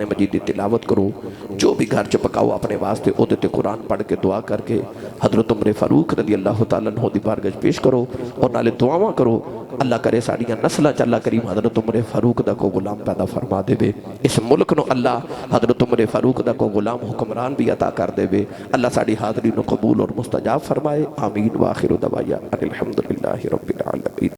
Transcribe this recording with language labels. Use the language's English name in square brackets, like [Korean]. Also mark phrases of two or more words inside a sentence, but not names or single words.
[Punjabi] مجید دی تلاوت کرو، جو بھی گھر چ پکاؤ اپنے واسطے او تے قرآن پڑھ کے دعا کر کے حضرت عمر فاروق [Arabic] رضی اللہ تعالیٰ عنہ [Punjabi] دی بارگاہ پیش کرو اور نالے دعاواں کرو، اللہ کرے ساڑیاں نسلہ چ اللہ کریم حضرت عمر فاروق دا کو غلام پیدا فرما دے بے، اس ملک نو اللہ حضرت عمر فاروق دا کو غلام حکمران بھی عطا کر دے بے، اللہ ساڑی حاضرین قبول اور مستجاب فرمائے، آمین [Arabic] وآخر دعوانا ان الحمدللہ رب العالمین۔